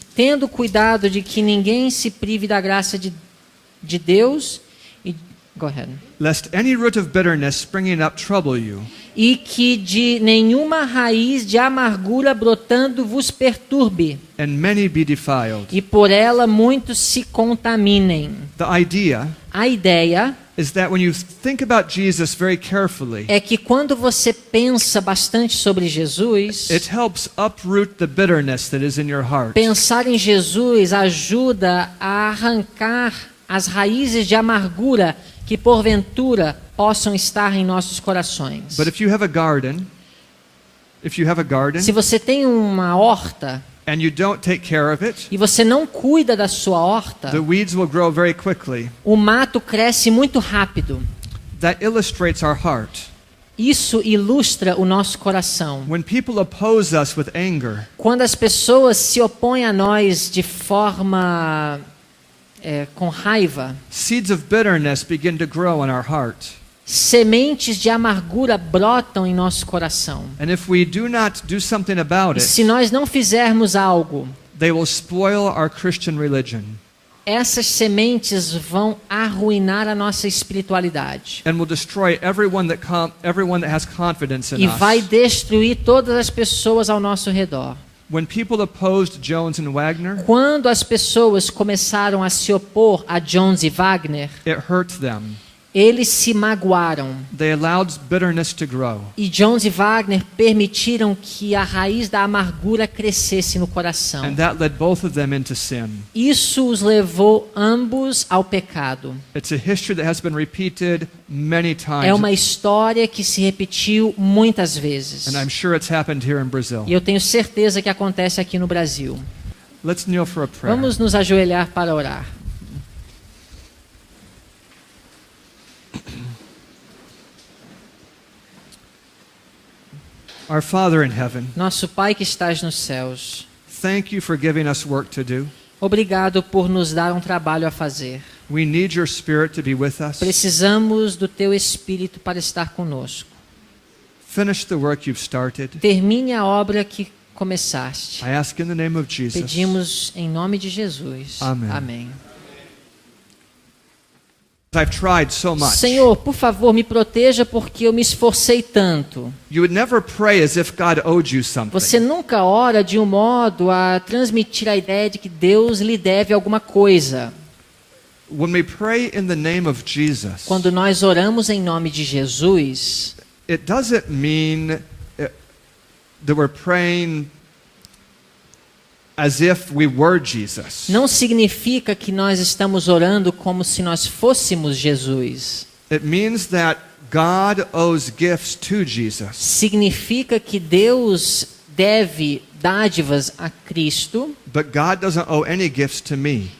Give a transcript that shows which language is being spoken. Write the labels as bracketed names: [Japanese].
[Portuguese] Tendo cuidado de que ninguém se prive da graça de Deus... [English] Go ahead. Lest any root of bitterness springing up trouble you, [Portuguese] E que de nenhuma raiz de amargura brotando vos perturbe, [English] and many be defiled. [Portuguese] e por ela muitos se contaminem. [English] The idea [Portuguese] A ideia [English] is that when you think about Jesus very carefully, [Portuguese] é que quando você pensa bastante sobre Jesus, [English] it helps uproot the bitterness that is in your heart. [Portuguese] pensar em Jesus ajuda a arrancar as raízes de amargura que porventura possam estar em nossos corações. [English] But if you have a garden, [Portuguese] Se você tem uma horta [English] and you don't take care of it, [Portuguese] e você não cuida da sua horta, [English] the weeds will grow very quickly. [Portuguese] o mato cresce muito rápido. [English] That illustrates our heart. [Portuguese] Isso ilustra o nosso coração. [English] When people oppose us with anger, [Portuguese] Quando as pessoas se opõem a nós de forma com raiva, [English] seeds of bitterness begin to grow in our heart. [Portuguese] sementes de amargura brotam em nosso coração. [English] And if we do not do something about [Portuguese] E [English] it, [Portuguese] se nós não fizermos algo, [English] they will spoil our Christian religion [Portuguese] essas sementes vão arruinar a nossa espiritualidade. [English] and will destroy everyone that has confidence in [Portuguese] E vai [English] us. [Portuguese] destruir todas as pessoas ao nosso redor. [English] When people opposed Jones and Wagner, [Portuguese] Quando as pessoas começaram a se opor a Jones e Wagner, [English] it hurt them. [Portuguese] eles se magoaram. [English] They allowed bitterness to grow. [Portuguese] E Jones e Wagner permitiram que a raiz da amargura crescesse no coração. [English] And that led both of them into sin. [Portuguese] Isso os levou ambos ao pecado. [English] It's a history that has been repeated many times. [Portuguese] É uma história que se repetiu muitas vezes. [English] And I'm sure it's happened here in Brazil. [Portuguese] E eu tenho certeza que acontece aqui no Brasil. [English] Let's kneel for a prayer. [Portuguese] Vamos nos ajoelhar para orar. [English] Our Father in heaven, [Portuguese] Nosso Pai que estás nos céus, [English] thank you for giving us work to do. [Portuguese] obrigado por nos dar um trabalho a fazer. [English] We need your Spirit to be with us. [Portuguese] Precisamos do teu Espírito para estar conosco. [English] Finish the work you've started. [Portuguese] Termine a obra que começaste. [English] I ask in the name of Jesus. [Portuguese] Pedimos em nome de Jesus. Amém. Amém. [English] I've tried so much. [Portuguese] Senhor, por favor, me proteja porque eu me esforcei tanto. [English] You would never pray as if God owed you something. [Portuguese] Você nunca ora de um modo a transmitir a ideia de que Deus lhe deve alguma coisa. [English] When we pray in the name of Jesus, [Portuguese] Quando nós oramos em nome de Jesus, [English] it doesn't mean that we're praying as if we were Jesus. [Portuguese] não significa que nós estamos orando como se nós fôssemos Jesus. [English] It means that God owes gifts to Jesus. [Portuguese] Significa que Deus deve dádivas a Cristo, [English] But God doesn't owe any gifts to me.